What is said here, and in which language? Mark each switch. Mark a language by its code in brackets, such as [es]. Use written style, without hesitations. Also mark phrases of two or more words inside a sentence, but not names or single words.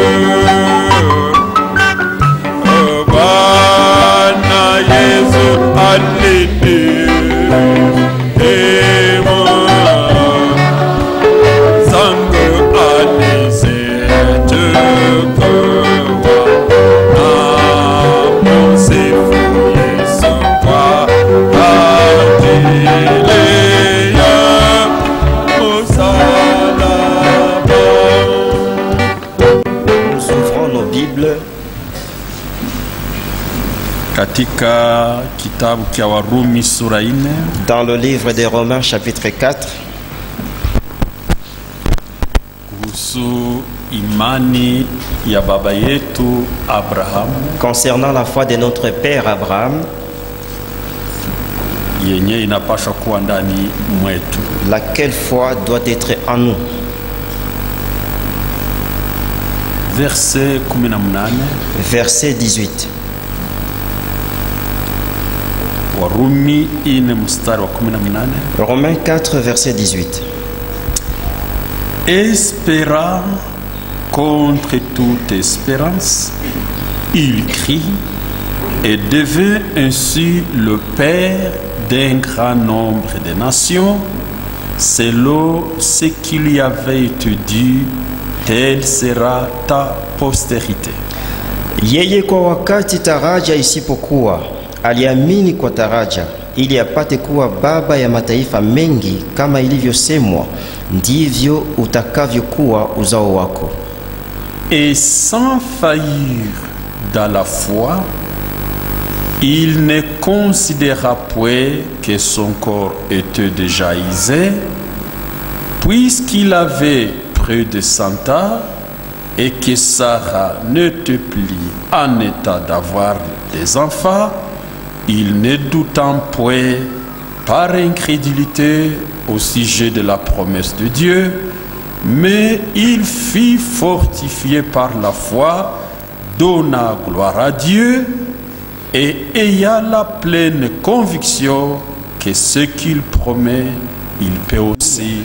[sw] Bwana Yesu alinirehemu, zangu alizichukua. Namusifu Yesu kwa ajili ya msalaba. [fr] Nous ouvrons nos Bibles [sw] Katika kitabu cha Warumi sura 4, [fr] dans le livre des Romains chapitre 4, [sw] kuhusu imani ya baba yetu Abraham, [fr] concernant la foi de notre père Abraham, [sw] yenye inapaswa kuwa ndani mwetu. [fr] laquelle foi doit être en nous. Verset 18, Verset 18. [sw] Warumi 4 mstari wa 18. [fr] Romains 4, verset 18. Espérant contre toute espérance, il crie et devint ainsi le père d'un grand nombre de nations, selon ce qui lui avait été dit, telle sera ta postérité. [sw] Yeye kwa wakati taraja isipokuwa aliamini kwa taraja, ili apate kuwa baba ya mataifa mengi, kama ilivyosemwa, ndivyo utakavyokuwa uzao wako. [fr] Et sans faillir dans la foi, il ne considéra point que son corps était déjà usé, puisqu'il avait près de 100 ans, et que Sarah n'était plus en état d'avoir des enfants, il ne doutant point par incrédulité au sujet de la promesse de Dieu, mais il fut fortifié par la foi, donna gloire à Dieu, et ayant la pleine conviction que ce qu'il promet, il peut aussi.